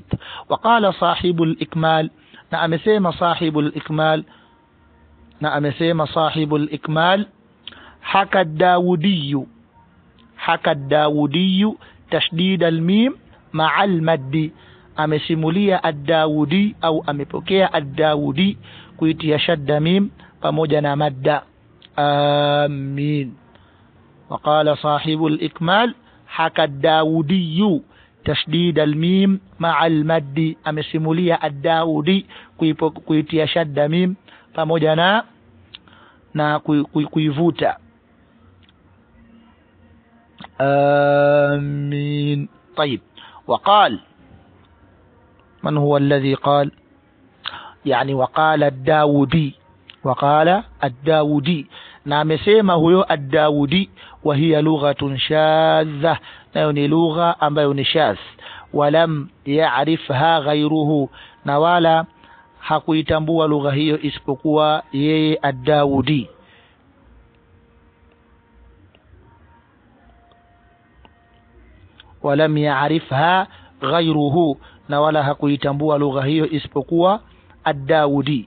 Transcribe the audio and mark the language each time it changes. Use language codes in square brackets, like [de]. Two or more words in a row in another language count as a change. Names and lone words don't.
[ar] وقال صاحب الإكمال, [sw] na amesema sahibu al-Ikmal, [ar] حكى الداودي تشديد الميم مع المد, [sw] amesimulia ad-Dawudi au amepokea ad-Dawudi kuitia shadda mim pamoja na madda amin. [ar] وقال صاحب الإكمال حكى الداودي تشديد الميم مع المد, [sw] amesimulia ad-Dawudi kuitia shadda mim pamoja na kuivuta amin. [ar] طيب, وقال من هو الذي قال؟ يعني وقال الداودي [sw] na amesema huyo ad-Dawudi, [ar] وهي لغة شاذة, [sw] nayo ni lugha ambayo ni shadh, [ar] ولم يعرفها غيره, [sw] na wala hakuitambua lugha hiyo isipokuwa yeye ad-Dawudi. [ar] ولم يعرفها غيره, [sw] na wala hakuitambua lugha hiyo isipokuwa ad-Dawudi.